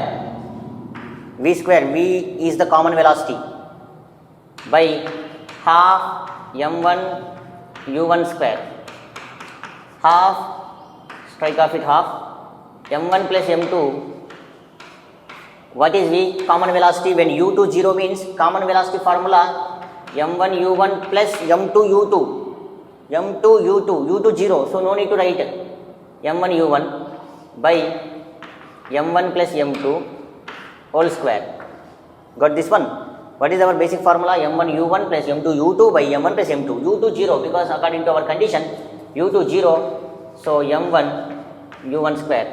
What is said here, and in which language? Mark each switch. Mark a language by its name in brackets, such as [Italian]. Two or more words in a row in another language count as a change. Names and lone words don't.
[English] V square, v is the common velocity, by half m1 u1 square. Half, strike off it half, m1 plus m2. What is v? Common velocity. When u2 0 means common velocity formula m1 u1 plus m2 u2. m2 u2, u2 0, so no need to write m1 u1 by m1 plus m2 whole square. Got this one? What is our basic formula? m1 u1 plus m2 u2 by m1 plus m2. u2 0 because according to our condition u2 0, so m1 u1 square.